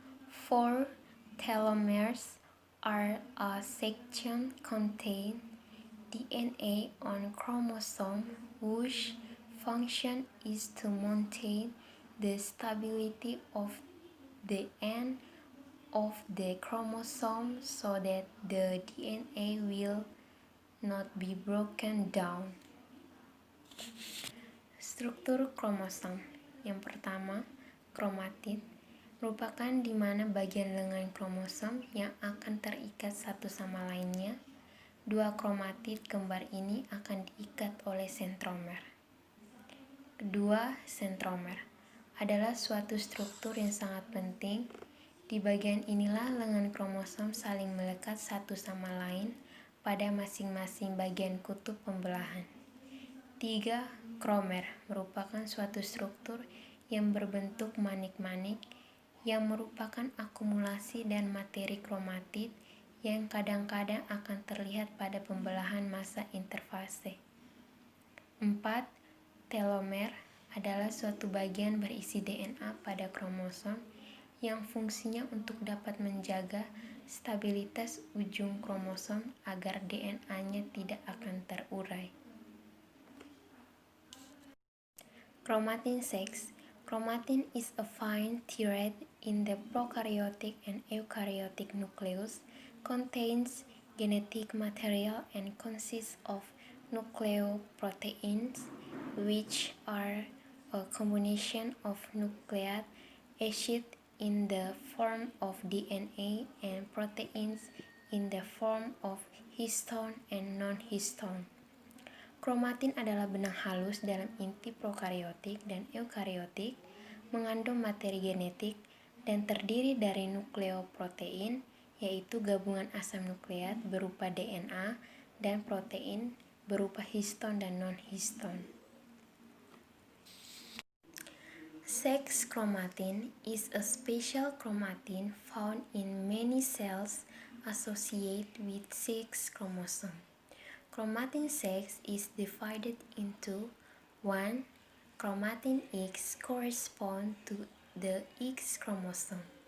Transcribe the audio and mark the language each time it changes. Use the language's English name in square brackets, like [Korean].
[English] 4. Telomeres are a section containing DNA on chromosome whose function is to maintain the stability of the end of the chromosome so that the DNA will not be broken down. [Indonesian] Struktur kromosom. Yang pertama, kromatid merupakan di mana bagian lengan kromosom yang akan terikat satu sama lainnya. Dua kromatid kembar ini akan diikat oleh centromer. Kedua, centromer adalah suatu struktur yang sangat penting. Di bagian inilah lengan kromosom saling melekat satu sama lain pada masing-masing bagian kutub pembelahan. 3. Kromer merupakan suatu struktur yang berbentuk manik-manik yang merupakan akumulasi dan materi kromatid yang kadang-kadang akan terlihat pada pembelahan massa interfase. 4. Telomer adalah suatu bagian berisi DNA pada kromosom yang fungsinya untuk dapat menjaga stabilitas ujung kromosom agar DNA-nya tidak akan terurai. [English] Chromatin sex. Chromatin is a fine thread in the prokaryotic and eukaryotic nucleus, contains genetic material and consists of nucleoproteins, which are a combination of nucleic acid in the form of DNA and proteins in the form of histone and non-histone. [Indonesian] Kromatin adalah benang halus dalam inti prokaryotik dan eukaryotik, mengandung materi genetik, dan terdiri dari nukleoprotein, yaitu gabungan asam nukleat berupa DNA, dan protein berupa histon dan non-histon. [English] Sex chromatin is a special chromatin found in many cells associated with sex chromosome. Chromatin sex is divided into 1. Chromatin X corresponds to the X chromosome.